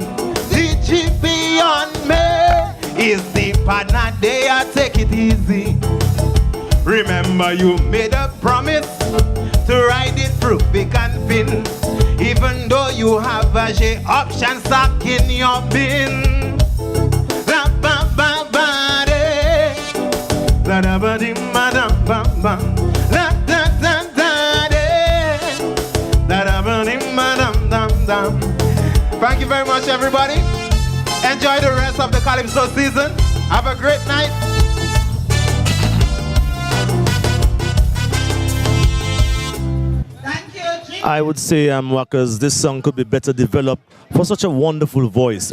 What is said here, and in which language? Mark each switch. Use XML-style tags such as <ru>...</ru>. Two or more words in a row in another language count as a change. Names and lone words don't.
<en>DGB on me, is the partner they are, take it easy. Remember you made a promise to ride it through thick and thin, even though you have a J option stuck in your bin. La ba ba ba de, la da ba di ma da ba ba, la da da da de, la da ba di ma dam dam dam. Thank you very much, everybody. Enjoy the rest of the Calypso season. Have a great night. I would say, Wackers, this song could be better developed for such a wonderful voice.</en>